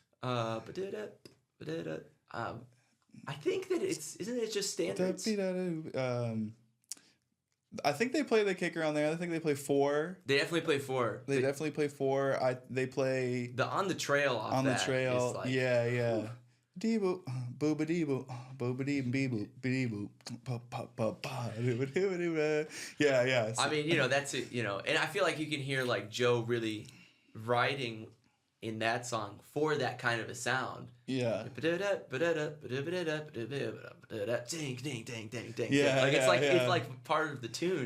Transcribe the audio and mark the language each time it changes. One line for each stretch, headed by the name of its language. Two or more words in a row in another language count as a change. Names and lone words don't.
English: I think that isn't it just standards? I think they play the kicker on there. I think they play 4. They definitely play 4. They definitely play 4. They play the On the Trail off On the that Trail. is like, Yeah. Dee boop, booba dee boop, booba dee bee boop, bee boop, pa pa pa pa. Yeah. I mean, that's it. And I feel like you can hear like Joe really writing in that song for that kind of a sound. Yeah. Ding, ding, ding, ding, ding. Yeah. It's like part of the tune.